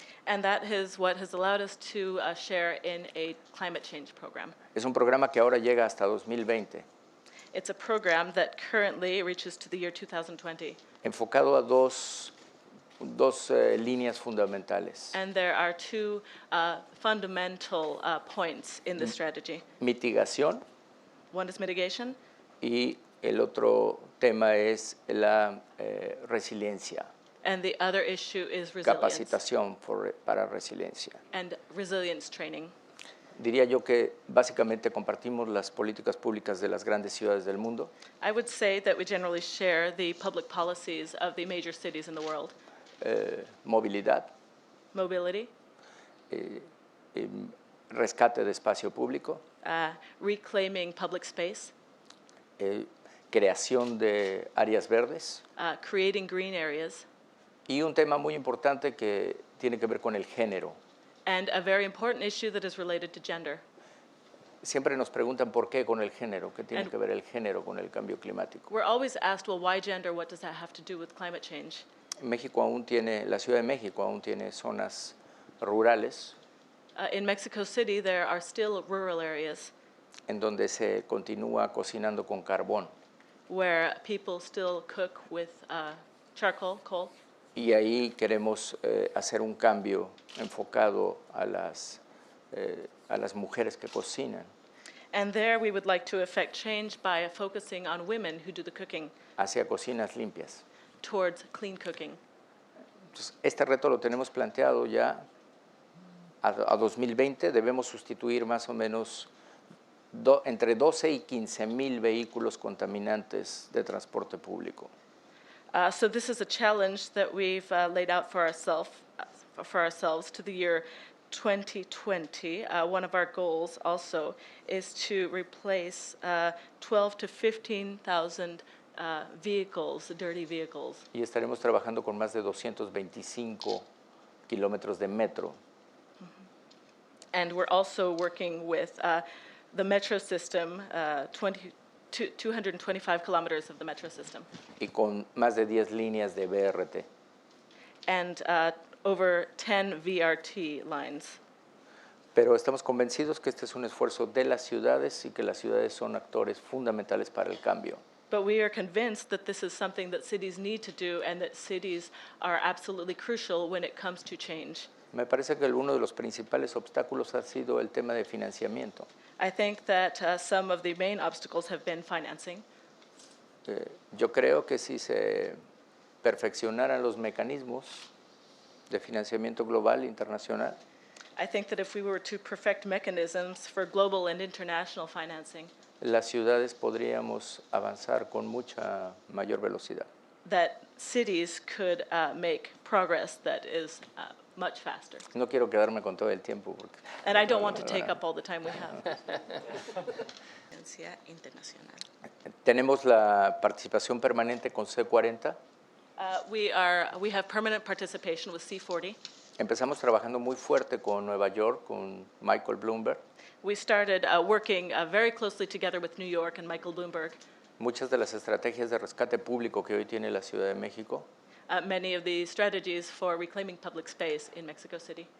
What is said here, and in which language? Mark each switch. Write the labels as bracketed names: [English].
[English] And that is what has allowed us to share in a climate change program. [Spanish] Es un programa que ahora llega hasta 2020. [English] It's a program that currently reaches to the year 2020. [Spanish] Enfocado a dos líneas fundamentales. [English] And there are two fundamental points in the strategy. [Spanish] Mitigación. [English] One is mitigation. [Spanish] Y el otro tema es la resiliencia. [English] And the other issue is resilience. [Spanish] Capacitación para resiliencia. [English] And resilience training. [Spanish] Diría yo que básicamente compartimos las políticas públicas de las grandes ciudades del mundo. [English] I would say that we generally share the public policies of the major cities in the world. [Spanish] Movilidad. [English] Mobility. [Spanish] Rescate de espacio público. [English] Reclaiming public space. [Spanish] Creación de áreas verdes. [English] Creating green areas. [Spanish] Y un tema muy importante que tiene que ver con el género. [English] And a very important issue that is related to gender. [Spanish] Siempre nos preguntan por qué con el género, qué tiene que ver el género con el cambio climático. [English] We're always asked, well, why gender? What does that have to do with climate change? [Spanish] La Ciudad de México aún tiene zonas rurales. [English] In Mexico City, there are still rural areas. [Spanish] En donde se continúa cocinando con carbón. [English] Where people still cook with charcoal, coal. [Spanish] Y ahí queremos hacer un cambio enfocado a las mujeres que cocinan. [English] And there we would like to effect change by focusing on women who do the cooking. [Spanish] Hacia cocinas limpias. [English] Towards clean cooking. [Spanish] Entonces, este reto lo tenemos planteado ya a 2020. Debemos sustituir más o menos entre 12 y 15 mil vehículos contaminantes de transporte público. [English] So this is a challenge that we've laid out for ourselves to the year 2020. One of our goals also is to replace 12 to 15,000 vehicles, dirty vehicles. [Spanish] Y estaremos trabajando con más de 225 kilómetros de metro. [English] And we're also working with the metro system, 225 kilometers of the metro system. [Spanish] Y con más de 10 líneas de BRT. [English] And over 10 VRT lines. [Spanish] Pero estamos convencidos que este es un esfuerzo de las ciudades y que las ciudades son actores fundamentales para el cambio. [English] But we are convinced that this is something that cities need to do and that cities are absolutely crucial when it comes to change. [Spanish] Me parece que uno de los principales obstáculos ha sido el tema de financiamiento. [English] I think that some of the main obstacles have been financing. [Spanish] Yo creo que si se perfeccionaran los mecanismos de financiamiento global e internacional, [English] I think that if we were to perfect mechanisms for global and international financing, [Spanish] las ciudades podríamos avanzar con mucha mayor velocidad. [English] that cities could make progress that is much faster. [Spanish] No quiero quedarme con todo el tiempo porque [English] And I don't want to take up all the time we have. [Spanish] Internacional. tenemos la participación permanente con C40. [English] We have permanent participation with C40. [Spanish] Empezamos trabajando muy fuerte con Nueva York, con Michael Bloomberg. [English] We started working very closely together with New York and Michael Bloomberg. [Spanish] Muchas de las estrategias de rescate público que hoy tiene la Ciudad de México [English] Many of the strategies for reclaiming public space in Mexico City